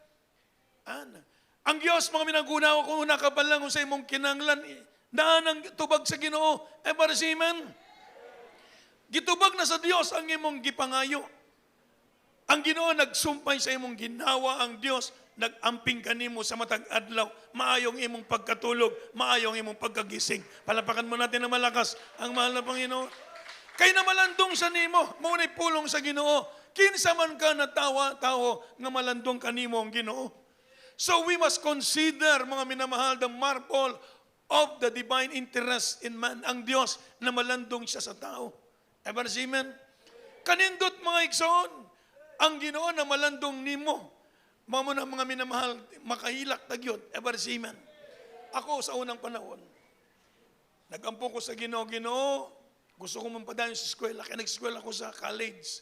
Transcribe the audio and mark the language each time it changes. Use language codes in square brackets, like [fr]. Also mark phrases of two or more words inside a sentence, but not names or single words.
[ceb] Ang Diyos, mga minagunaw, kung una ka pa lang sa imong kinanglan, daan ang tubag sa Ginoo. Amen. Gitubag na sa Diyos ang imong gipangayo. Ang Ginoo nagsumpay sa imong ginawa, ang Diyos nagamping kanimo sa matag adlaw, maayong imong pagkatulog, maayong imong pagkagising. [tl] Palapakan mo natin na malakas ang mahal na Panginoon. [ceb] Kay namalandong sa nimo, maunay pulong sa Ginoo. Kinsa man ka na tao nga malandong kanimo ang Ginoo. [en] So we must consider, [tl] mga minamahal, [en] the marble of the divine interest in man, [ceb] ang Diyos na malandong siya sa tao. Amen. Kanindot, mga igsoon, ang Ginoo na malandong nimo. Mamo na mga minamahal, makahilak tagyod. Amen. Ako sa unang panahon, nagampo ko sa Ginoo, gusto ko mapadayon sa eskwela, kaya nag-eskwela ko sa college.